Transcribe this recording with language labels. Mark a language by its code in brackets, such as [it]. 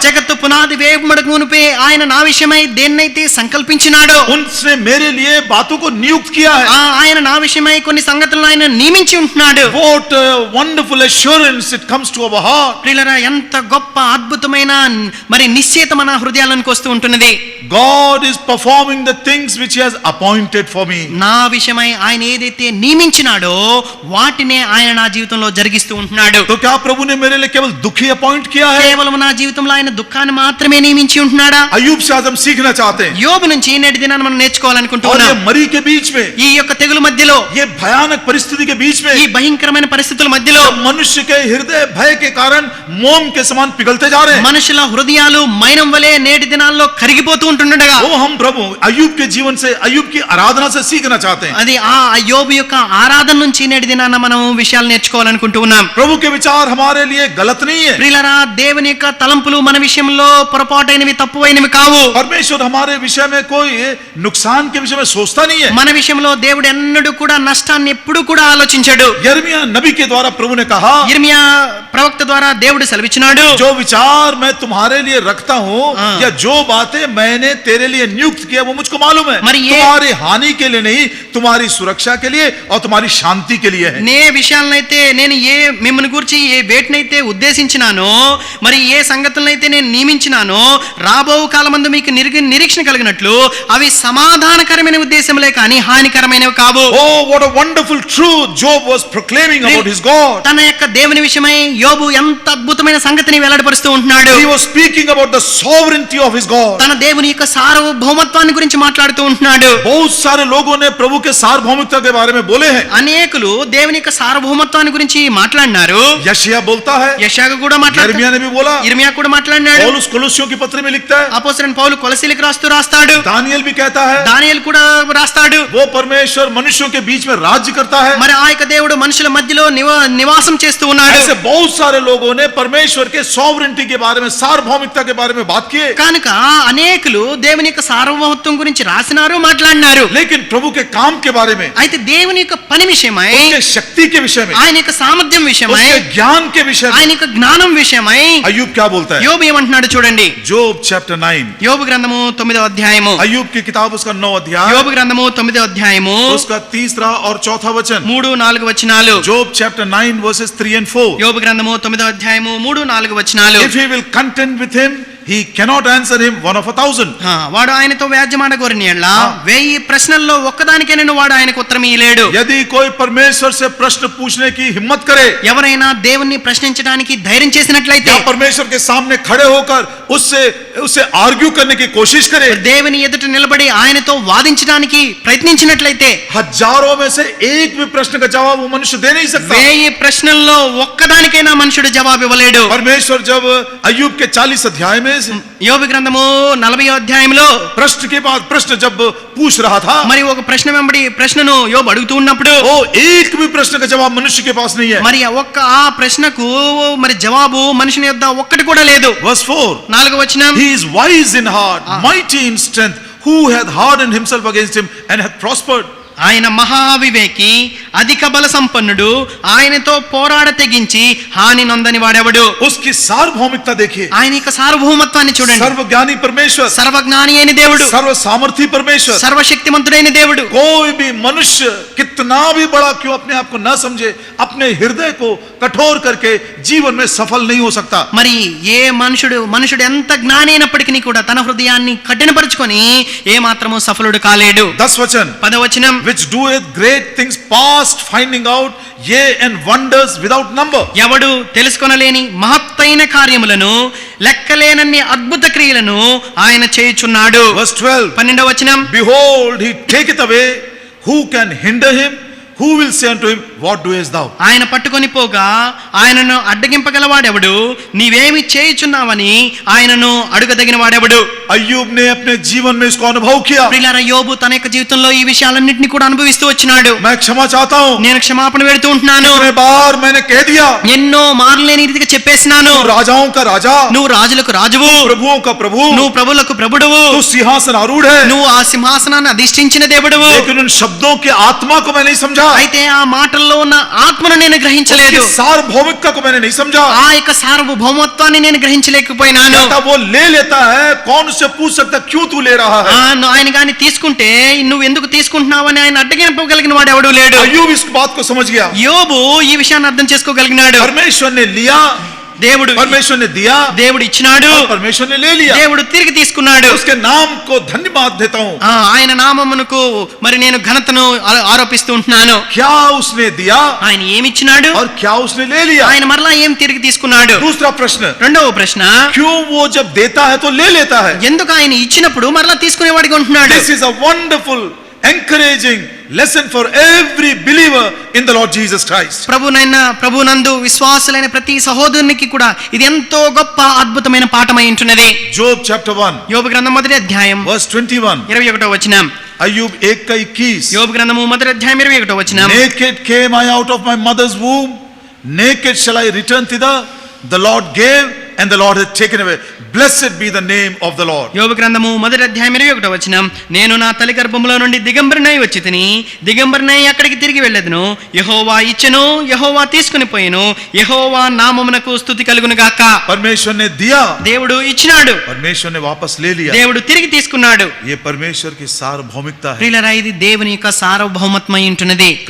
[te] జగత్తు పునాది వేయబడక మునుపే ఆయన నా విషయమై దేన్నైతే సంకల్పించినాడో, [hi] उनसे मेरे लिए बातों को नियुक्त किया है. [te] ఆయన నా విషయమై కొన్ని సంగతులను ఆయన నియమించి ఉంటున్నాడు. [en] What a wonderful assurance it comes to our heart. [te] ప్రియులారా, ఎంత గొప్ప అద్భుతమైన మరి నిశ్చయిత మన హృదయాలకు వస్తూ ఉంటున్నది. [en] God is performing the things which he has appointed for me. [te] నా విషయమై ఆయన ఏదైతే నియమించినాడో వాటినే ఆయన నా జీవితంలో జరిగిస్తూ ఉంటున్నాడు. [hi] तो क्या प्रभु ने मेरे लिए केवल दुख ही अपॉइंट किया है? [te] కేవలం నా జీవితంలో ఆయన దుఃఖాన్ని మాత్రమే నియమించి ఉంటున్నాడా? [hi] अय्यूब से आज हम सीखना चाहते हैं. [te] యోబు నుంచి నేటి దినాన్ని మనం [hi] और [te] నేర్చుకోవాలనుకుంటున్నాం. [hi] ये मरी के बीच में, [te] ఈ యొక్క తెగులు మధ్యలో, [hi] ये भयानक परिस्थिति के बीच में, [te] ఈ భయంకరమైన పరిస్థితుల మధ్యలో [hi] मनुष्य के हृदय भय के कारण मोम के समान पिघलते जा रहे हैं. [te] మనుషుల హృదయాలు మైనం వలె నేటి దినాల్లో కరిగిపోతూ ఉంటుండగా, [hi] वो हम प्रभु अय्यूब के जीवन से, अय्यूब की आराधना से सीखना चाहते हैं. [te] అది ఆ యోబు యొక్క ఆరాధన నుంచి నేటి దినాన మనం విషయాలు నేర్చుకోవాలనుకుంటూ ఉన్నాం. [hi] प्रभु के विचार हमारे लिए गलत नहीं है. [te] ప్రియులారా, దేవుని యొక్క తలంపులు మన విషయంలో పొరపాటైనవి తప్పువైనవి కావు. [hi] परमेश्वर हमारे विषय में कोई नुकसान के विषय में सोचता नहीं है. [te] మన విషయంలో దేవుడు ఎన్నడూ కూడా నష్టాన్ని ఎప్పుడు కూడా ఆలోచించడు. [hi] यिर्मयाह नबी के द्वारा प्रभु ने कहा, [te] ఇర్మియా ప్రవక్త ద్వారా దేవుడు సెలవిచ్చినాడు, [hi] जो विचार मैं तुम्हारे लिए रखता हूँ, या जो बातें मैंने तेरे लिए नियुक्त किया वो मुझको मालूम है. मरी ये- तुम्हारी हानि के लिए नहीं, तुम्हारी सुरक्षा के लिए और तुम्हारी शांति के लिए है. [te] నే విషయాలనైతే నేను మిమ్మల్ని గురించి ఏ వేటినైతే ఉద్దేశించినానో, మరి ఏ సంగతులనైతే నేను నియమించినానో, రాబో కాలమందు మీకు నిరీక్షణ కలిగినట్లు అవి సమాధానకరమైన ఉద్దేశములే కానీ హానికరమైనవి కావు. [en] Oh, what a wonderful truth Job was proclaiming about his God. [te] తన యొక్క దేవుని విషయమై యోబు ఎంత అద్భుతమైన సంగతిని వెల్లడిపరుస్తూ ఉంటున్నాడు. [en] He was speaking about the sovereignty of his God. [te] తన దేవుని యొక్క సార్వభౌమత్వాన్ని గురించి మాట్లాడుతూ ఉంటున్నాడు. [hi] बहुत सारे लोगों ने प्रभु के सार्वभौमिकता के बारे में बोले हैं. [te] అనేకులు దేవుని యొక్క సార్వభౌమత్వాన్ని గురించి మాట్లాడినారు. [hi] यशायाह बोलता है, [te] యెషయా కూడా మాట్లాడాడు, [hi] यिर्मयाह ने भी बोला, [te] ఇర్మియా కూడా మాట్లాడినాడు, [hi] पौलुस कोलोसियों की पत्र में लिखता है, [te] అపోస్తలుడైన పౌలు కొలసీలకు రాస్తాడు, [hi] दानिएल भी कहता है, [te] దానియేలు కూడా రాస్తాడు. [hi] वो परमेश्वर मनुष्यों के बीच में राज्य करता है. [te] మరి ఆ యొక్క దేవుడు మనుషుల మధ్యలో నివాసం చేస్తూ ఉన్నాడు. [hi] ऐसे बहुत सारे लोगों ने परमेश्वर के सॉवरेंटी के बारे में, सार्वभौमिकता के बारे में बात की, [te] కనుక అనేకులు దేవుని యొక్క సార్వభౌమత్వం గురించి రాసినారు, మాట్లాడినారు. [hi] लेकिन प्रभु के काम के बारे में, [te] అయితే దేవుని యొక్క పని విషయమై, [hi] उसके शक्ति के विषय में, [te] ఆయన యొక్క సామర్థ్యం విషయమై, [hi] उसके ज्ञान के विषय में [te] ఆయన యొక్క జ్ఞానం విషయమై [hi] अय्यूब क्या बोलता है? [te] యోబు ఏమంటున్నాడు చూడండి. [en] Job chapter 9, [te] యోబు గ్రంథము 9వ అధ్యాయము, [hi] अय्यूब की किताब उसका 9 अध्याय, [te] యోబు గ్రంథము 9వ అధ్యాయము [hi] उसका 3 और 4 वचन. [te] 3-4 వచనాలు. [en] Job chapter 9 verses 3 and 4. [te] యోబు గ్రంథము 9వ అధ్యాయము 3-4 వచనాలు. [en] If he will contend with him, he cannot answer him 1 of 1,000. [te] వాడు ఆయనతో వ్యాజ్యమాడగోరిని ఎడల 1000 ప్రశ్నల్లో ఒక్కదానికైనా వాడు ఆయనకు ఉత్తరం ఇయ్యలేడు. [hi] यदि कोई परमेश्वर से प्रश्न पूछने की हिम्मत करे, [te] ఎవరైనా దేవుణ్ణి ప్రశ్నించడానికి ధైర్యం చేసినట్లయితే, [hi] या परमेश्वर के सामने खड़े होकर उससे आर्ग्यू करने की कोशिश करे, [te] దేవుని ఎదుట నిలబడి ఆయనతో వాదించడానికి ప్రయత్నించినట్లయితే, [hi] हजारों में से एक भी प्रश्न का जवाब वो मनुष्य दे नहीं सकता. [te] 1000 ప్రశ్నల్లో ఒక్కదానికైనా మనుషుడు జవాబు ఇవ్వలేడు. [hi] परमेश्वर जब अय्यूब के 40 अध्याय में से [te] యోబు గ్రంథము 40వ అధ్యాయంలో [hi] प्रश्न के बाद प्रश्न जब पूछ रहा था, [te] మరి ఒక ప్రశ్న వెంబడి ప్రశ్నను యోబు అడుగుతూ ఉన్నప్పుడు [hi] ओ एक भी प्रश्न का जवाब मनुष्य के पास नहीं है। [te] మరి ఒక్క ఆ ప్రశ్నకు మరి జవాబు మనిషిని యొద్ద ఒక్కటి కూడా లేదు. [en] Verse 4, [te] 4వ వచనం, [en] he is wise in heart, mighty in strength, who hath hardened himself against him and hath prospered. [te] ఆయన మహావివేకి, అధిక బల సంపన్నుడు, ఆయనతో పోరాడ తెగించి హాని నొందని వాడెవడు. [hi] उसकी सार्वभौमिकता देखिए, [te] ఆయన యొక్క సార్వభౌమత్వాన్ని చూడండి. [hi] सर्वज्ञानी परमेश्वर, [te] సర్వజ్ఞాని అయిన దేవుడు, [hi] सर्व सामर्थी परमेश्वर। [te] సర్వశక్తిమంతుడైన దేవుడు. [hi] कोई भी मनुष्य कितना भी बड़ा क्यों अपने आप को न समझे, अपने हृदय को कठोर करके जीवन में सफल नहीं हो सकता। [te] మరి ఏ మనుషుడు ఎంత జ్ఞాని అయినప్పటికీ కూడా తన హృదయాన్ని కఠినపరుచుకొని ఏ మాత్రము సఫలుడు కాలేడు. [hi] 10 वचन, [te] 10వ వచనం, [en] which doeth great things past finding out, yea and wonders without number. [te] ఎవడు తెలుసుకొనలేని మహత్తైన కార్యములను, లెక్కలేనన్ని అద్భుత క్రియలను ఆయన చేయుచున్నాడు. [en] Verse 12, [te] 12వ వచనం, [en] behold, he taketh away, who can hinder him? Who will say unto him, what doest thou? [te] ఆయన పట్టుకొని పోగా ఆయనను అడ్డగింపగలవాడెవడు? నీవేమి చేయుచున్నావని ఆయనను అడుగదగిన వాడెవడు? [hi] अय्यूब ने अपने जीवन में इसको अनुभव किया। [te] ప్రియులారా, యోబు తన యొక్క జీవితంలో ఈ విషయాలన్నింటినీ కూడా అనుభవిస్తూ వచ్చినాడు. [hi] मैं क्षमा चाहता हूं, [te] నేను క్షమాపణ వేడుతూ ఉంటున్నాను. [hi] कितने बार मैंने कह दिया, [te] ఎన్నో మార్లు నేను ఈ రీతిగా చెప్పేసినాను. [hi] तू राजाओं का राजा, [te] నువ్వు రాజులకు రాజువు, [hi] प्रभुओं का प्रभु, [te] నువ్వు ప్రభువులకు ప్రభుడువు, [hi] तू सिंहासन आरूढ़ है। [te] నువ్వు ఆ సింహాసనాన్ని అధిష్ఠించిన దేవుడువు. [hi] लेकिन उन शब्दों की आत्मा को मैं नहीं समझा, [te] అయితే ఆ మాటల్లో ఉన్న ఆత్మను నేను గ్రహించలేదు. [hi] उसकी सार्वभौमिकता को मैंने नहीं समझा। [te] ఆ యొక్క సార్వభౌమత్వాన్ని నేను గ్రహించలేకపోయినాను. [hi] कहता वो ले लेता है, कौन उससे पूछ सकता क्यों तू ले रहा है? [te] ఆయన గాని తీసుకుంటే నువ్వు ఎందుకు తీసుకుంటున్నావని ఆయన అడ్డగింపగలిగిన వాడు ఎవడూ లేడు. [hi] अय्यूब इस बात को समझ गया। [te] యోబు ఈ విషయాన్ని అర్థం చేసుకోగలిగినాడు. [hi] परमेश्वर ने लिया, [te] దేవుడు [hi] परमेश्वर ने दिया, [te] దేవుడు ఇచ్చినాడు, [hi] और परमेश्वर ने ले लिया। [te] దేవుడు తిరిగి తీసుకున్నాడు. [hi] उसके नाम को धन्यवाद देता हूं। [te] ఆయన నామమునకు మరి నేను ఘనతను ఆరోపిస్తూ ఉంటున్నాను. [hi] क्या उसने दिया [te] ఆయన ఏమి ఇచ్చినాడు, [hi] और क्या उसने ले लिया? [te] ఆయన మరలా ఏం తిరిగి తీసుకున్నాడు. [hi] दूसरा प्रश्न, [te] రెండవ ప్రశ్న, [hi] क्यों वो जब देता है तो ले लेता है? [te] ఎందుకు ఆయన ఇచ్చినప్పుడు మరలా తీసుకునేవాడిగా ఉంటున్నాడు. [en] This is a wonderful, encouraging lesson for every believer in the Lord Jesus Christ. [te] ప్రభునందు విశ్వాసులైన ప్రతి సహోదరునికి కూడా ఇది ఎంతో గొప్ప అద్భుతమైన పాఠమై ఉంటున్నది. [en] Job chapter 1 [te] యోబు గ్రంథం 1వ అధ్యాయం [en] verse 21, [te] 21వ వచనం. [hi] अय्यूब 1:21, [te] యోబు గ్రంథము 1వ అధ్యాయం 21వ వచనం. [en] naked came I out of my mother's womb, naked shall I return thither. The Lord gave and the Lord hath taken away. Blessed be the name of the Lord. [te] యోబు గ్రంథము 1వ అధ్యాయం 21వ వచనం. నేను నా తల్లి గర్భములో నుండి దిగంబరినై వచ్చితిని, దిగంబరినై అక్కడికి తిరిగి వెళ్ళెదను. యెహోవా ఇచ్చెను, యెహోవా తీసుకుని పోయెను, యెహోవా నామమునకు స్తుతి కలుగును గాక. [hi] परमेश्वर ने दिया, [te] దేవుడు ఇచ్చినాడు, [hi] परमेश्वर ने वापस ले लिया। [te] దేవుడు తిరిగి తీసుకున్నాడు. [hi] ये परमेश्वर की सार्वभौमिकता है। [te] ప్రియులారా, ఇది దేవుని యొక్క సార్వభౌమత్వమై ఉంటున్నది.